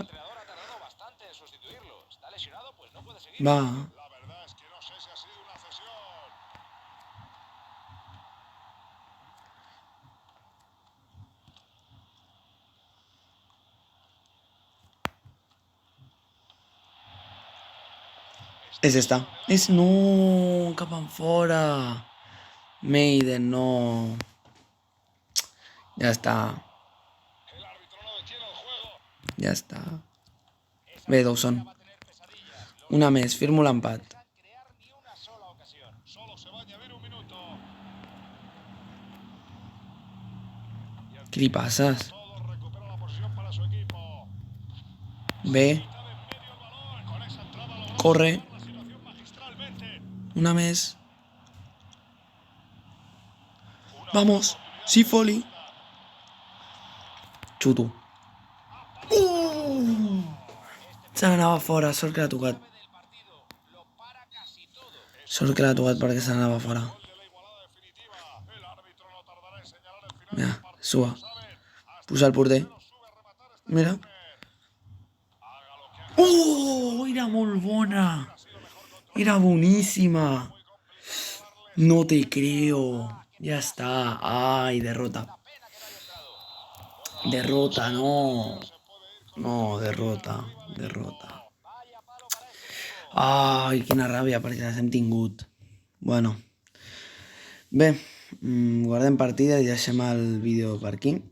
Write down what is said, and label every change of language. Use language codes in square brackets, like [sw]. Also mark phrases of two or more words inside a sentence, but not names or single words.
[es] El entrenador ha tardado bastante en sustituirlo. Está lesionado, pues no puede seguir. [ca] Va. [es] La verdad es que no sé si ha sido una cesión. [ca] És esta. És... No, cap enfora. Maiden, no. Ja està. [es] El árbitro no detiene el juego. [ca] Ja està. Bé, Dawson. Una més, firmo l'empat. [es] Crear ni una sola ocasión. Solo se va a añadir un minuto. [ca] Què li passes? [es] Todo recupera la posición para su equipo. [ca] Bé, [es] Quita de en medio el balón. Con esa entrada logró corre. salvar la situación magistralmente. [ca] Una més. Vamos. Sí, Foley. Xuto. Se n'anava fora, sort que l'ha tocat. Sort que l'ha tocat perquè se n'anava fora. [es] Gol de la igualada definitiva. El árbitro no tardará en señalar el final [ca] Mira, [es] del partido. suba. Saben, hasta [ca] Puja el porter. [es] sube a rematar este [ca] Mira. [es] haga lo que haga. [ca] Era molt bona. Era boníssima. [es] No te creo. Ya está. Ay, derrota. Derrota, no. No, derrota. [ca] Ai, quina ràbia perquè les hem tingut. [es] Bueno. [ca] Bé, guardem partida i deixem el vídeo per aquí.